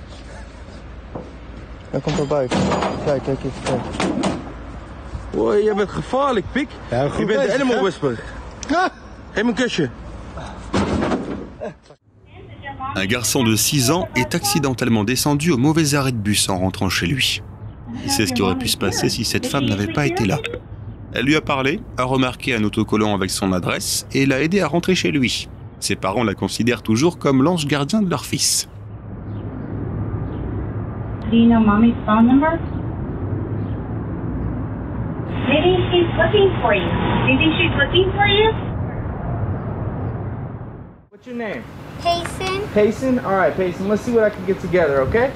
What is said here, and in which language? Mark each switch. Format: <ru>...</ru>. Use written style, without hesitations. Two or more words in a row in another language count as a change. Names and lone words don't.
<nl>Hij komt erbij. Kijk, kijk even, kijk. Hoi, jij bent gevaarlijk, pik. Ja, je bent de</nl> <en>animal whisperer.</en> <nl>Geef me een kusje.</nl> <fr>Un garçon de 6 ans est accidentellement descendu au mauvais arrêt de bus en rentrant chez lui. Il sait ce qui aurait pu se passer si cette femme n'avait pas été là. Elle lui a parlé, a remarqué un autocollant avec son adresse et l'a aidé à rentrer chez lui. Ses parents la considèrent toujours comme l'ange gardien de leur fils.</fr> <en>Do you know Mommy's phone number? Maybe she's looking for you. Do you think she's looking for you? What's your name? Payson. Payson? Alright, Payson, let's see what I can get together, okay?</en>